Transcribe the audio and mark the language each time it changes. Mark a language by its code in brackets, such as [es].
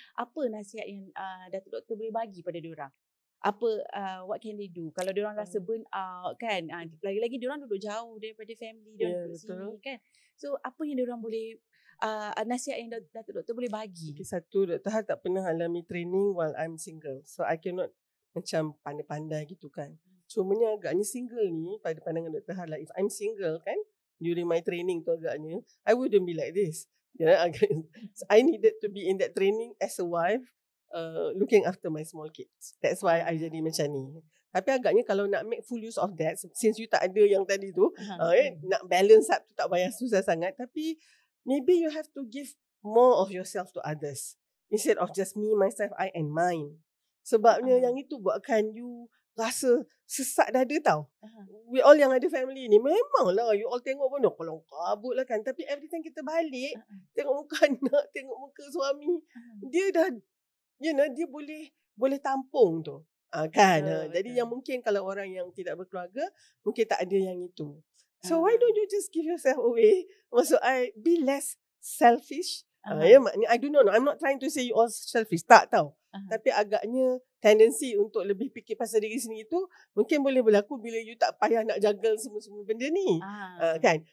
[ms] Apa nasihat yang Datuk Doktor boleh bagi pada diorang? Apa [en] what can they do [ms] kalau diorang rasa burn out kan, lagi-lagi diorang duduk jauh daripada family diorang duduk sini kan. So apa yang diorang boleh nasihat yang Datuk Doktor boleh bagi? Okay, satu, Dr. Hal tak pernah alami training [en] while I'm single, so I cannot [ms] macam pandai-pandai gitu kan. Cumanya agaknya single ni pada pandangan Dr. [en] Hal lah, if I'm single kan during my training tu agaknya I wouldn't be like this. So I needed to be in that training as a wife, looking after my small kids. [ms] That's why I jadi macam ni. Tapi agaknya kalau nak [en] make full use of that, [ms] since you tak ada yang tadi tu, nak balance up tu tak payah susah sangat. [en] Tapi maybe you have to give more of yourself to others instead of just me, myself, I and mine. [ms] Sebabnya yang itu buatkan you rasa sesak dada tau. We all yang ada family ni, memanglah you all tengok pun kalau kabut lah kan. Tapi every time kita balik, tengok muka anak, tengok muka suami, dia dah, [en] you know, [ms] dia boleh tampung tu. Kan? Jadi yang mungkin kalau orang yang tidak berkeluarga, mungkin tak ada yang itu. [en] So why don't you just give yourself away? Maksud I, be less selfish. Maknanya, I don't know. I'm not trying to say you all selfish. [ms] Tak tahu. Tapi agaknya tendensi untuk lebih fikir pasal diri sendiri tu mungkin boleh berlaku bila you tak payah nak juggle semua benda ni. Kan?